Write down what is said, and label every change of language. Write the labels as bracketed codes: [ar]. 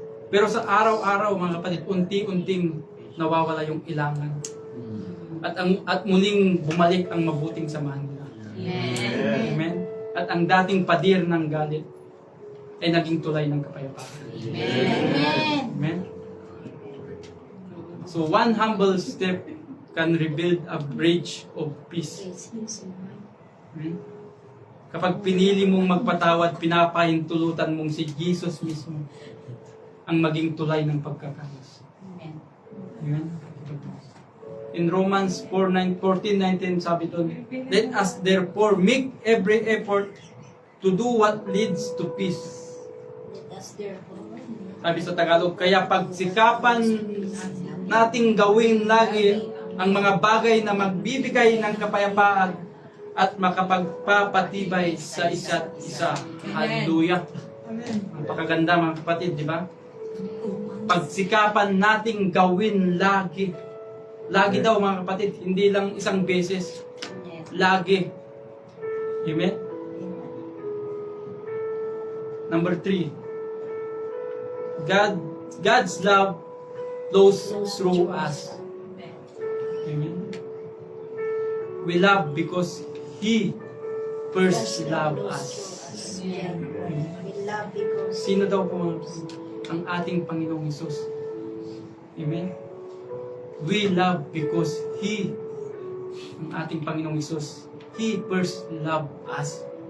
[tl] Pero sa araw-araw, mga kapatid, unti-unting nawawala yung ilangan. At muling bumalik ang mabuting samahan nila. Amen. Amen? At ang dating padir ng galit ay naging tulay ng kapayapaan. Amen. Amen? [en] So one humble step can rebuild a bridge of peace. Amen? [tl] Kapag pinili mong magpatawad, pinapahintulutan mong si Jesus mismo ang maging tulay ng pagkakaayos. Amen. Amen? [en] In Romans 14:19 [tl] sabi doon, [en] "Let us therefore make every effort to do what leads to peace." [tl] Sabi sa Tagalog, kaya pagsikapan nating gawin lagi ang mga bagay na magbibigay ng kapayapaan at makapagpapatibay sa isa't isa. Hallelujah. Napakaganda, mga kapatid, di ba? Pagsikapan nating gawin lagi. Lagi daw, mga kapatid, hindi lang isang beses. Lagi. Amen? [en] Number 3. God's love flows through us. Amen. We love because He first loved us. Amen. [tl] Sino daw po ang ating Panginoong Hesus? Amen. [en] We love because He, [tl] ang ating Panginoong Hesus, [en] He first loved us.